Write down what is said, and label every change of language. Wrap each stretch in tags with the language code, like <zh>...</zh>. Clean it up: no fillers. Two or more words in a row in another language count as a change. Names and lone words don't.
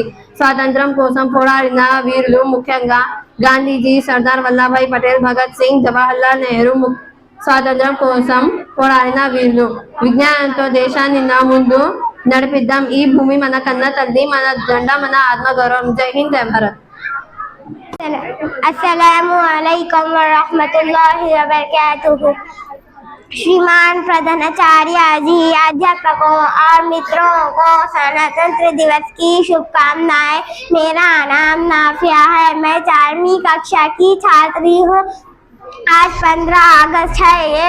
<te>స్వాతంత్రం కోసం పోరాడిన వీరులు ముఖ్యంగా గాంధీజీ, సర్దార్ వల్లభాయ్ పటేల్, భగత్ సింగ్, జవహర్లాల్ నెహ్రూ స్వాతంత్రం కోసం పోరాడిన వీరులు. విజ్ఞానంతో దేశాన్ని ముందు నడిపిద్దాం. ఈ భూమి మన కన్న తల్లి, మన జెండా మన ఆత్మగౌరవం.</te> <hi>जय हिंद, जय भारत.</hi> <ar>السلام عليكم و رحمة الله و بركاته.</ar> <hi>श्रीमान प्रधानाचार्य जी, अध्यापकों और मित्रों को गणतंत्र दिवस की शुभकामनाएं। मेरा नाम नाफिया है, मैं 4वीं कक्षा की छात्री हूँ। आज 15 अगस्त है।</hi>